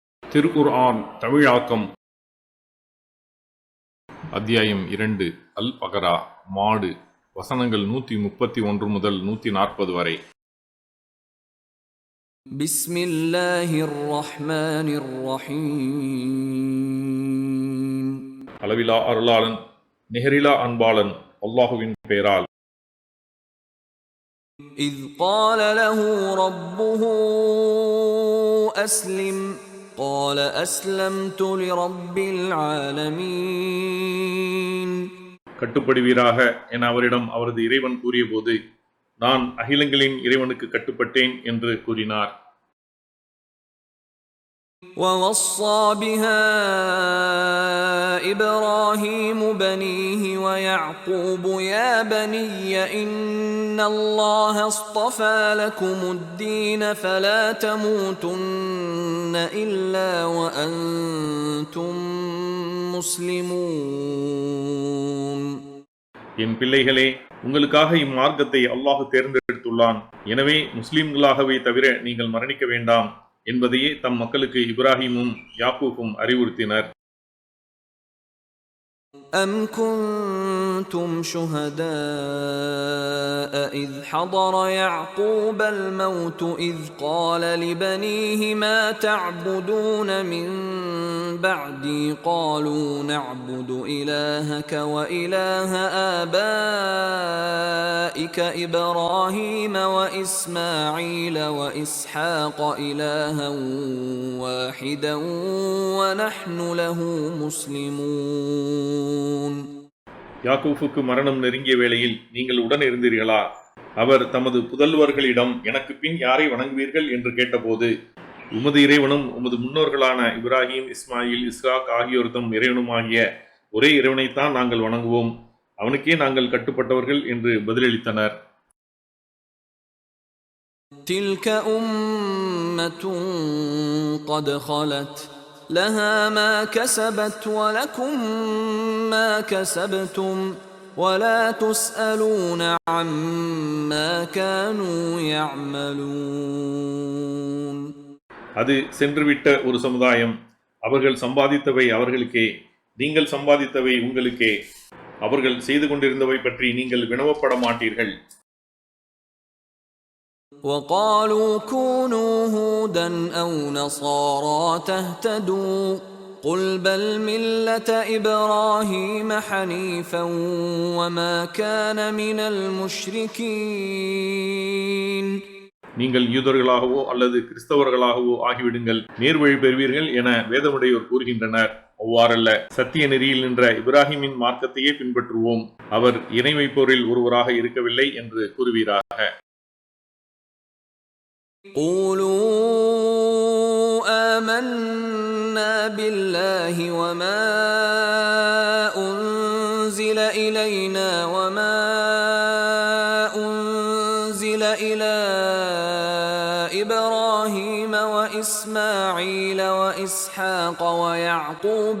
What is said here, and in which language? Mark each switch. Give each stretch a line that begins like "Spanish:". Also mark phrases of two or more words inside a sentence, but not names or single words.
Tamil: திருக்குர்ஆன் தமிழாக்கம் அத்தியாயம் 2 அல் பகரா மாடு வசனங்கள் 131 முதல் 140 வரை.
Arabic: بسم الله الرحمن الرحيم.
Tamil: அளவிலா அருளாளன் நிகரிலா அன்பாளன் அல்லாஹுவின் பெயரால்.
Arabic: இத் قال له ربه أسلم قال أسلمت لرب العالمين.
Tamil: கட்டுப்படுவீராக என அவரிடம் அவரது இறைவன் கூறியபோது, நான் அகிலங்களின் இறைவனுக்கு கட்டுப்பட்டேன் என்று கூறினார்.
Arabic: ووصى بها إبراهيم بنيه ويعقوب يا بني إن الله اصطفى لكم الدين فلا تموتن إلا وأنتم مسلمون.
Tamil: என் பிள்ளைகளே, உங்களுக்காக இம்மார்க்கத்தை அல்லாஹ் தேர்ந்தெடுத்துள்ளான். எனவே முஸ்லிம்களாகவே தவிர நீங்கள் மரணிக்க வேண்டாம் என்பதையே தம் மக்களுக்கு இப்ராஹிமும் யாக்கூபும் அறிவுறுத்தினர்.
Arabic: أم كنتم شهداء إذ حضر يعقوب الموت إذ قال لبنيه ما تعبدون من بعدي قالوا نعبد إلهك وإله آبائك إبراهيم وإسماعيل وإسحاق إلها واحدا ونحن له مسلمون.
Tamil: யாக்கூபுக்கு மரணம் நெருங்கிய வேளையில் நீங்கள் உடன் இருந்தீர்களா? அவர் தமது புதல்வர்களிடம் எனக்கு பின் யாரை வணங்குவீர்கள் என்று கேட்டபோது, உமது இறைவனும் உமது முன்னோர்களான இப்ராஹிம், இஸ்மாயில், இஸ்ஹாக் ஆகியோர்தம் இறைவனுமாகிய ஒரே இறைவனைத்தான் நாங்கள் வணங்குவோம், அவனுக்கே நாங்கள் கட்டுப்பட்டவர்கள் என்று பதிலளித்தனர்.
Arabic: تلك أمة قد خلت لها ما كسبت ولكم ما كسبتم ولا تسألون عما كانوا يعملون.
Tamil: அது சென்றுவிட்ட ஒரு சமுதாயம். அவர்கள் சம்பாதித்தவை அவர்களுக்கே, நீங்கள் சம்பாதித்தவை உங்களுக்கே. அவர்கள் செய்து கொண்டிருந்தவை பற்றி நீங்கள் வினவப்பட மாட்டீர்கள்.
Arabic: وقالوا كونوا هودا أو نصارى تهتدوا قل بل ملة إبراهيم حنيفا وما كان من المشركين.
Tamil: நீங்கள் யூதர்களாகவோ அல்லது கிறிஸ்தவர்களாகவோ ஆகிவிடுங்கள், நேர்வழி பெறுவீர்கள் என வேதமுடையோர் கூறுகின்றனர். அவ்வாறல்ல, சத்திய நெறியில் நின்ற இப்ராஹிமின் மார்க்கத்தையே பின்பற்றுவோம், அவர் இணை வைப்போரில் ஒருவராக இருக்கவில்லை என்று கூறுவீராக.
Arabic: قولوا آمنا بالله وما أنزل إلينا وما أنزل إلى إبراهيم وإسماعيل وإسحاق ويعقوب